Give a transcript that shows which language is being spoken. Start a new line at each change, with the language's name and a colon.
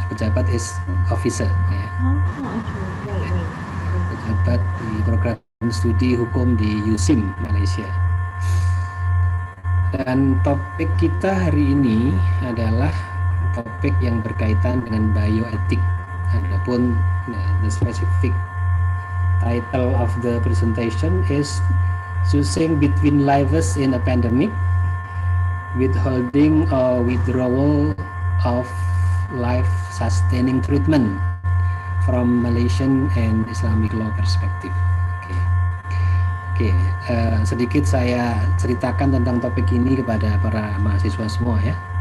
Malay: Pejabat
English: is officer,
Malay: ya. Pejabat di program studi hukum di USIM Malaysia. Dan topik kita hari ini adalah topik yang berkaitan dengan bioetik.
English: Adapun the specific title of the presentation is choosing between lives in a pandemic, withholding or withdrawal of life-sustaining treatment from Malaysian and Islamic law perspective.
Malay: Oke, sedikit saya ceritakan tentang topik ini kepada para mahasiswa semua ya.